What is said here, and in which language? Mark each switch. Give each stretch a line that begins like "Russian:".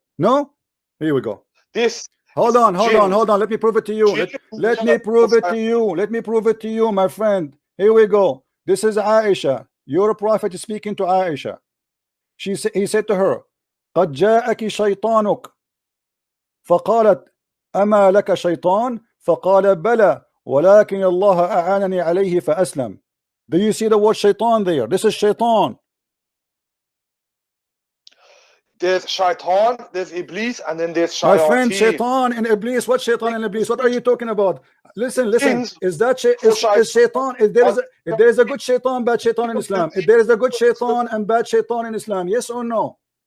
English: No? Here we go. This. Hold on. Let me prove it to you. Let me prove it to you. Let me prove it to you, my friend. Here we go. This is Aisha. Your prophet is speaking to Aisha. He said to her,
Arabic: قد جاءك شيطانك. فقالت أما لك شيطان؟ فقال بلى ولكن الله أعانني عليه فأسلم.
English: Do you see the word Shaitan there? This is Shaitan. There's Shaitan, there's Iblis, and then there's Shayateen. My friend, Shaitan and Iblis. What Shaitan and Iblis? What are you talking about? Listen. Is that Shaitan? If there is a good Shaitan, bad Shaitan in Islam. If there is a good Shaitan and bad Shaitan in Islam, yes or no?